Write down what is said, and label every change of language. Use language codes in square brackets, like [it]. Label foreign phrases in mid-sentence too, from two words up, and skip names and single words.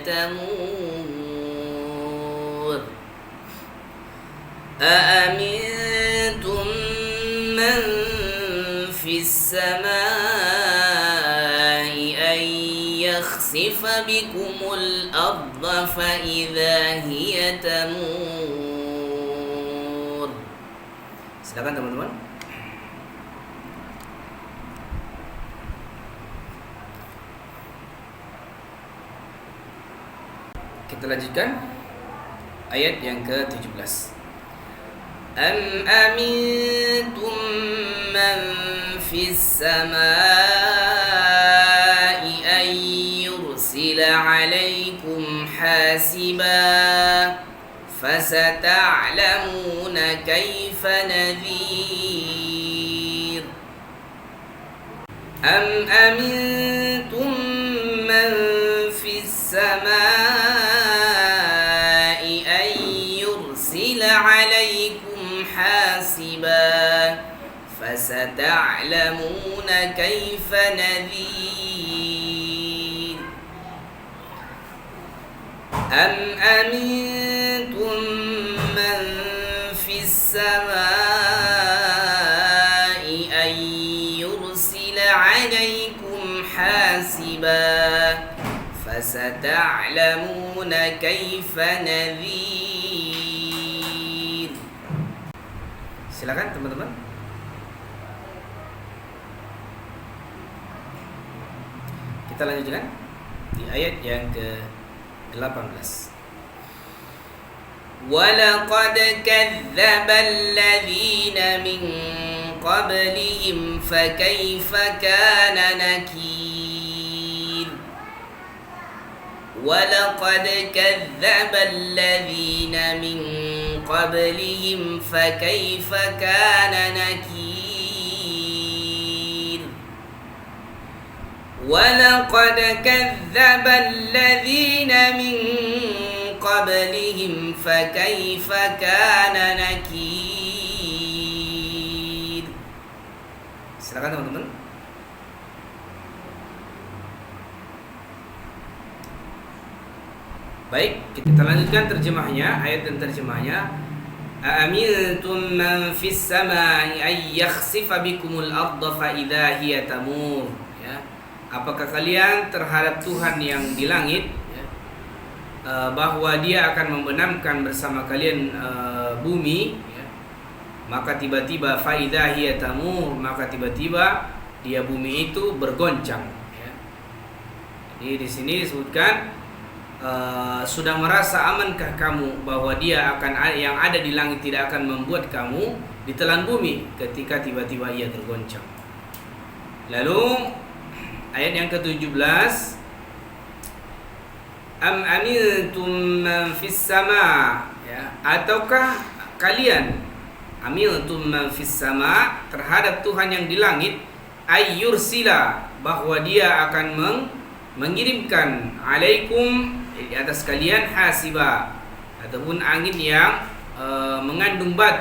[ar] تمور أأمنتم من في السماء أن يخسف بكم الأرض فإذا هي تمور. [id] Silakan teman-teman. Kita lanjutkan ayat yang ke-17. [ar] أم أمنتم من في السماء أن يرسل عليكم حاصبا فستعلمون كيف نذير. أم أمنتم من في السماء عليكم حاسبا فستعلمون كيف نذير. أم أمنتم من في السماء أن يرسل عليكم حاسبا فستعلمون كيف نذير. [id] Silakan teman-teman. Kita lanjutkan di ayat yang ke-18. [ar] وَلَقَدْ كَذَّبَ الَّذِينَ مِنْ قَبْلِهِمْ فَكَيْفَ كَانَ نَكِيرِ. وَلَقَدْ كَذَّبَ الَّذِينَ مِنْ قبلهم فكيف كان نكير. ولقد كذب الذين من قبلهم فكيف كان نكير. [id] Silakan teman-teman. Baik, kita lanjutkan terjemahnya, ayat dan terjemahnya. [ar] أأمنتم من في السماء أن يخسف بكم الأرض فإذا هي تمور. [id] Ya. Apakah kalian terhadap Tuhan yang di langit ya, bahwa Dia akan membenamkan bersama kalian bumi ya, maka tiba-tiba [ar] فإذا هي تمور, [id] maka tiba-tiba dia bumi itu bergoncang ya. Jadi di sini disebutkan sudah merasa amankah kamu bahwa Dia akan yang ada di langit tidak akan membuat kamu ditelan bumi ketika tiba-tiba ia tergoncang. Lalu ayat yang ke-17, [ar] أم أملتم من في السما [id] ya, ataukah kalian [ar] أملتم من في السما [id] terhadap Tuhan yang di langit ayyursila, bahwa Dia akan mengirimkan alaikum di atas kalian hasiba, ataupun angin yang mengandung batu.